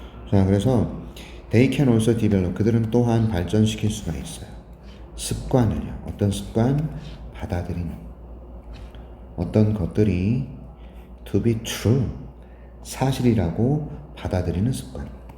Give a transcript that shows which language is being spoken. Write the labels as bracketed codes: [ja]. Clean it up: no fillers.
[ko] 자, 그래서 [en] they can also develop. [ko] 그들은 또한 발전시킬 수가 있어요. 습관을요. 어떤 습관? 받아들이는. 어떤 것들이 [en] to be true. [ko] 사실이라고 받아들이는 습관.